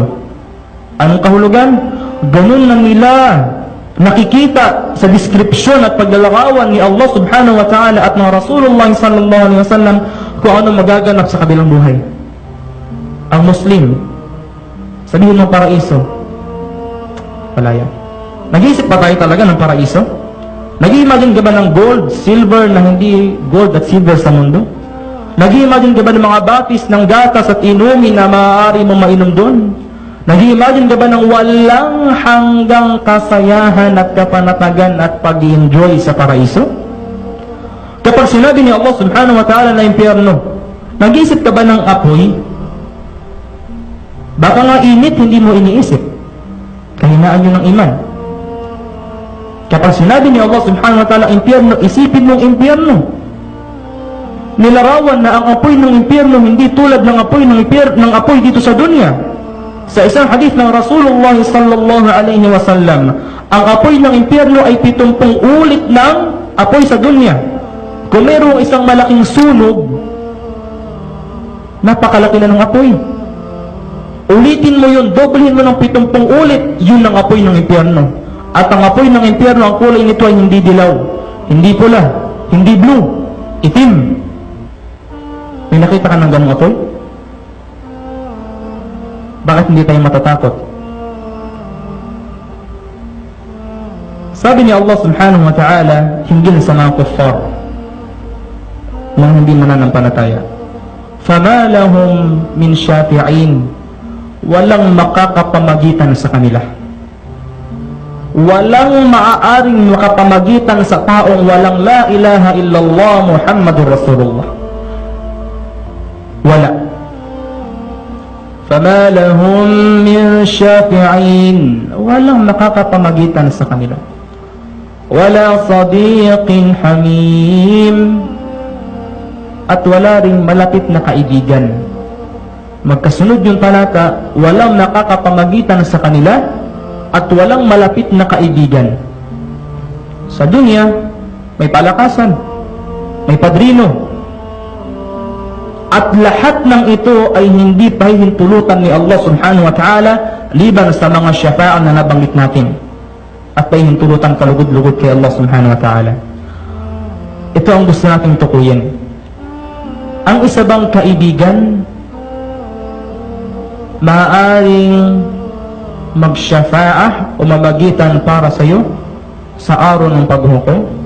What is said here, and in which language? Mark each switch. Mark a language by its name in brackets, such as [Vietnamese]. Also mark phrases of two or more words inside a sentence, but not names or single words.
[Filipino] Anong kahulugan? Ganun na nila nakikita sa description at paglalarawan ni Allah [Arabic] سبحانه وتعالى [Filipino] at ng Rasulullah [Arabic] صلى الله عليه وسلم [Filipino] kung ano magaganap sa kabilang buhay. Ang Muslim, sabihin ng paraiso, wala yan. Nag-iisip ba tayo talaga ng paraiso? Nag-i-imagine ka ba ng gold, silver na hindi gold at silver sa mundo? Nag-i-imagine ka ba ng mga batis ng gatas at inumin na maaari mong mainom doon? Nag-i-imagine ka ba ng walang hanggang kasayahan at kapanatagan at pag-enjoy sa paraiso? Kapag sinabi ni Allah [Arabic] سبحانه وتعالى [Filipino] na impyerno, Nag-iisip ka ba ng apoy? Baka nga init, hindi mo iniisip. Kahinaan yun ng iman. Kapag sinabi ni Allah [Arabic] سبحانه وتعالى, [Filipino] impyerno, isipin mong impyerno. Nilarawan na ang apoy ng impyerno hindi tulad ng apoy ng apoy dito sa dunya. Sa isang hadith ng Rasulullah [Arabic] صلى الله عليه وسلم, [Filipino] ang apoy ng impyerno ay 70 ulit ng apoy sa dunya. Kung mayroong isang malaking sunog, napakalaki na ng apoy. Ulitin mo yun, doblehin mo ng 70 ulit, yun ang apoy ng impyerno. At ang apoy ng impyerno, ang kulay nito ay hindi dilaw, hindi pula, hindi blue, itim. May nakita ka ng ganong apoy? Bakit hindi tayo matatakot? Sabi ni Allah [Arabic] سبحانه وتعالى, [Filipino] hinggil sa mga kuffar na hindi mananampalataya, [Arabic] فَمَا لَهُمْ مِنْ شَافِعِينَ, [Filipino] walang makakapamagitan sa kanila. Walang maaaring makapamagitan sa taong walang [Arabic] لا إله إلا الله محمد رسول الله. Wala. فَمَا لَهُمْ مِنْ شَافِعِينَ, [Filipino] walang makakapamagitan sa kanila. [Arabic] وَلَا صَدِيقٍ حَمِيمٍ, [Filipino] at wala ring malapit na kaibigan. Magkasunod yung talata, walang nakakapamagitan sa kanila at walang malapit na kaibigan. Sa dunya, may palakasan, may padrino, at lahat ng ito ay hindi pahihintulutan ni Allah [Arabic] سبحانه وتعالى [Filipino] liban sa mga syafa'an na nabanggit natin, at pahihintulutan kalugod-lugod kay Allah [Arabic] سبحانه وتعالى. [Filipino] Ito ang gusto nating tukuyin. Ang isa bang kaibigan maaaring magsyafa'ah o mamagitan para sa iyo sa araw ng paghukom?